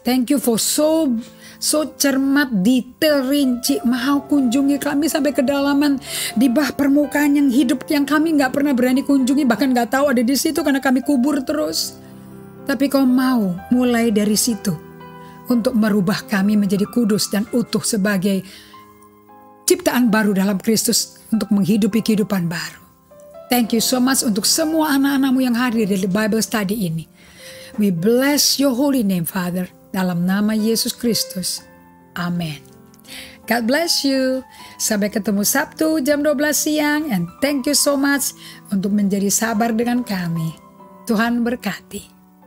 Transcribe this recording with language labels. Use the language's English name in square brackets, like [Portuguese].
[English] Thank you for so [Indonesian] cermat, detail, rinci, mau kunjungi kami sampai kedalaman di bawah permukaan yang hidup yang kami nggak pernah berani kunjungi, bahkan nggak tahu ada di situ karena kami kubur terus. Tapi Kau mau mulai dari situ untuk merubah kami menjadi kudus dan utuh sebagai ciptaan baru dalam Kristus untuk menghidupi kehidupan baru. [English] Thank you so much [Indonesian] untuk semua anak-anakmu yang hadir di Bible Study ini. [English] We bless your holy name, Father. [Indonesian] Dalam nama Yesus Kristus. Amin. [English] God bless you. [Indonesian] Sampai ketemu Sabtu jam 12 siang. [English] And thank you so much [Indonesian] untuk menjadi sabar dengan kami. Tuhan berkati.